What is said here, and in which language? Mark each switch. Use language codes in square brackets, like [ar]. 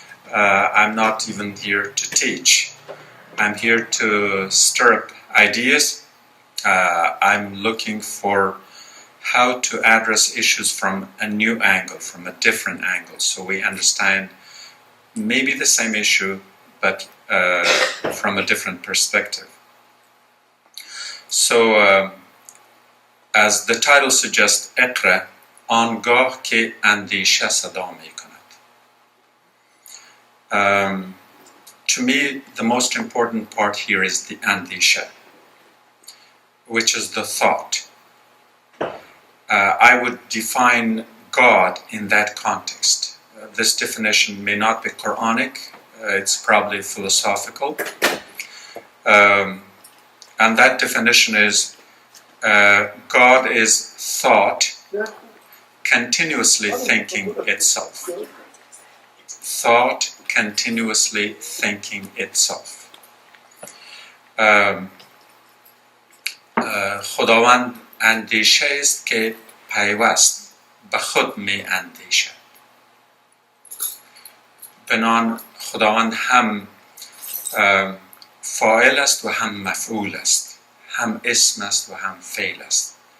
[en] I'm not even here to teach. I'm here to stir up ideas. I'm looking for how to address issues from a new angle, from a different angle, so we understand maybe the same issue, but from a different perspective. So, as the title suggests, [fa] اقرأ آنگاه که اندیشه صدا می کند. [en] To me, the most important part here is the andisha, which is the thought. I would define God in that context. This definition may not be Quranic, it's probably philosophical. And that definition is God is thought continuously thinking itself. Thought continuously thinking itself. [fa] خداوند اندیشه است که پیوست به خود می اندیشد. بنان خداوند هم فاعل است و هم مفعول است، هم اسم است و هم فعل است.